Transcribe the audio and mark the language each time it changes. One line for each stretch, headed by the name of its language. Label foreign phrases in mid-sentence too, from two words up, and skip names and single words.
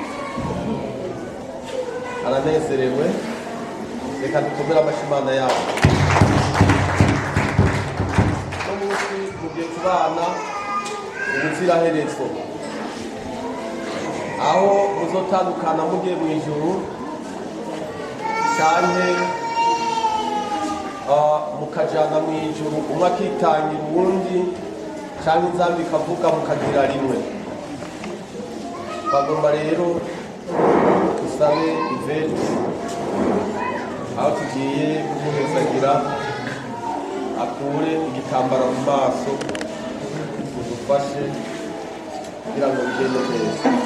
Rundi: Aranezerewe. Reka tukomere amashyi Imana yacu. Uno munsi mugiye kubana ubuziraherezo, aho muzotandukana mugiye mu ijuru canke mukajana mu ijuru, umwe akitangira uwundi canke inzambi ikavuga mukagira rimwe. Bagomba rero dusabe Ivete aho tugiye kumuhezagira akure igitambara mu maso, udufashe kugira ngo bigende neza.